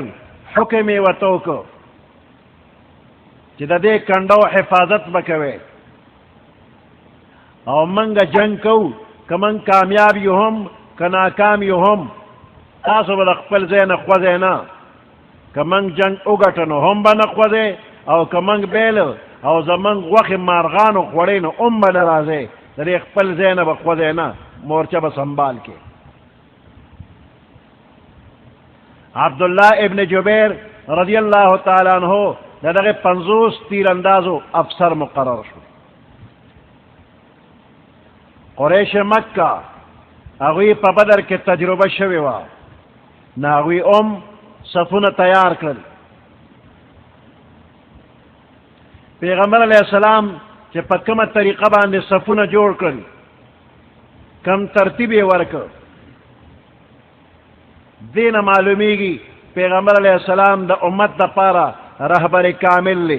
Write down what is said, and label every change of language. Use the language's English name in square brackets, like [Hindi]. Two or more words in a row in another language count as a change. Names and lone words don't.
[Pashto] حکم یې ورته وکړ چې د دې کنډو حفاظت به کوئ او منګه جنگ کوو، که من کامیاب یو هم که ناکام یو هم تاسو به د خپل ځای نه خوځئ نه. که من جنگ وګټه نو هم به نه خوځئ او که من بیل او زمونږ غوښې مارغانو خوړی نو هم به نه راځئ. د دې خپل ځای نه به خوځئ نه، مورچه به سنبال کې. عبداللہ ابن جبیر [Arabic] رضی اللہ تعالیٰ عنہ [Pashto] دغه 50 تیر اندازو افسر مقرر شو. قریش مکہ هغوی په بدر کې تجربه شوی وه، نو هغوی صفونه تیار کړل. پیغمبر [Arabic] علیہ السلام [Pashto] چې په کومه طریقه باندې صفونه جوړ کړل، کم ترتیب یې ورکړ، دین معلومیږي پیغمبر [Arabic] علیہ السلام [Pashto] د امت د پاره رهبر کامل لی.